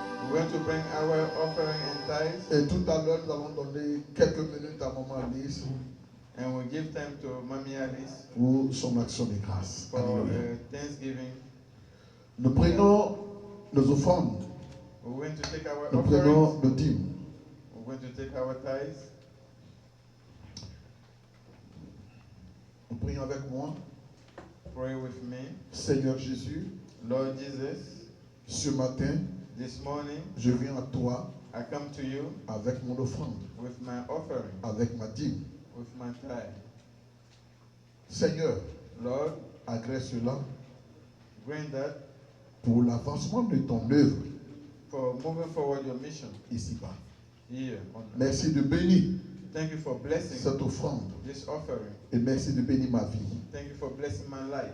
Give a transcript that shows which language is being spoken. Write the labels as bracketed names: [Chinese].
[English] We're going to bring our offering and tithes, [French] Et tout à l'heure, nous allons donner quelques minutes à Maman Alice [English] and we'll give time to Mommy Alice [French] pour son action de grâce. [English] for [French] Alléluia. [English] Thanksgiving. [French] Nous prenons nos offrandes, [English] We're going to take our [French] nous [English] offerings. [French] prenons nos dîmes. [English] We're going to take our tithes. [French] Nous prions avec moi. [English] Pray with me. [French] Seigneur Jésus, [English] Lord Jesus, [French] ce matin, [English] this morning [French] je viens à toi [English] I come to you [French] avec mon offrande, [English] with my offering, [French] avec ma dîme. [English] with my tithe. [French] Seigneur, [English] Lord, [French] agrée cela [English] grant that [French] pour l'avancement de ton œuvre [English] for moving forward your mission [French] ici-bas. [English] here on earth. [French] Merci de bénir [English] Thank you for blessing [French] cette offrande [English] this offering. [French] et merci de bénir ma vie. [English] Thank you for blessing my life.